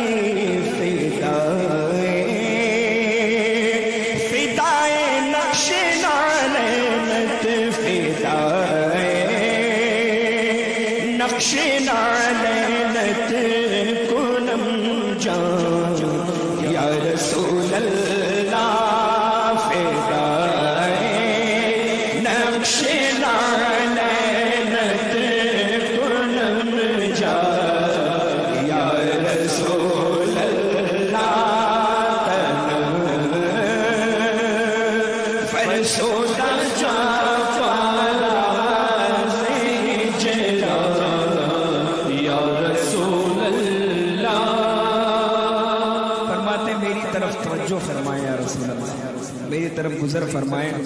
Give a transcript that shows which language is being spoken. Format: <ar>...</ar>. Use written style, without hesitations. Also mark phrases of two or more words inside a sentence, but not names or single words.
<fa>نقش نالینت کنم جان</fa> <ar>یا رسول اللہ</ar> <fa>فدائے نقش نالینت کنم جان</fa> <ar>یا رسول اللہ</ar> <fa>فرسودہ جا</fa> <ur>توجہ فرمائے</ur> <ar>یا رسول اللہ،</ar> <ur>میری طرف گزر فرمائے۔</ur>